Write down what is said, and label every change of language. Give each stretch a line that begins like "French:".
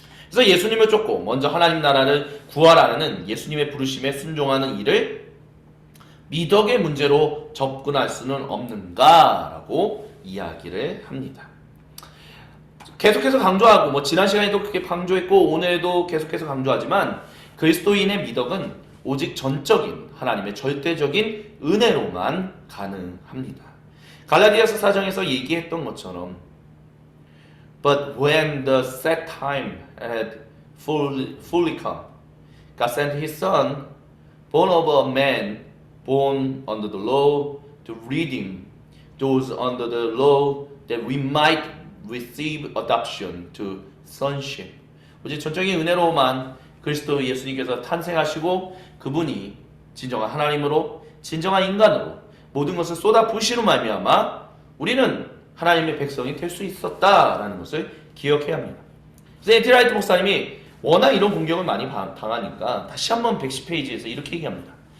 Korean: 그래서 예수님을 쫓고 먼저 하나님 나라를 구하라는 예수님의 부르심에 순종하는 일을 미덕의 문제로 접근할 수는 없는가라고 이야기를 합니다. 계속해서 강조하고 지난 시간에도 그렇게 강조했고 오늘도 계속해서 강조하지만 그리스도인의 미덕은 오직 전적인 하나님의 절대적인 은혜로만 가능합니다. 갈라디아서 4장에서 얘기했던 것처럼
English: But when the set time had fully come, God sent His Son, born of a man, born under the law, to redeem those under the law, that we might receive adoption to sonship.
Korean: 오직 전적인 은혜로만 그리스도 예수님께서 탄생하시고 그분이 진정한 하나님으로 진정한 인간으로 모든 것을 쏟아부으시로 말미암아 우리는 하나님의 백성이 될 수 있었다라는 것을 기억해야 합니다. 그래서 앤드류 화이트 목사님이 워낙 이런 공격을 많이 당하니까 다시 한번 110페이지에서 이렇게 얘기합니다.